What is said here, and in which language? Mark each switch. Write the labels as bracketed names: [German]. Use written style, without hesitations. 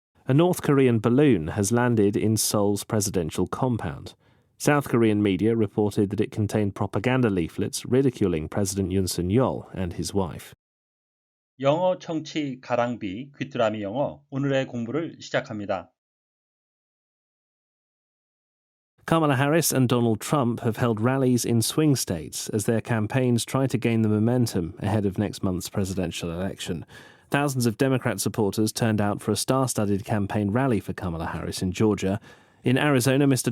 [English] A North Korean balloon has landed in Seoul's presidential compound. South Korean media reported that it contained propaganda leaflets ridiculing President Yoon Suk-yeol and his wife. [Korean] 영어 청취 가랑비 귀뚜라미 영어 오늘의 공부를 시작합니다. [English] Kamala Harris and Donald Trump have held rallies in swing states as their campaigns try to gain the momentum ahead of next month's presidential election. Thousands of Democrat supporters turned out for a star-studded campaign rally for Kamala Harris in Georgia. In Arizona, Mr.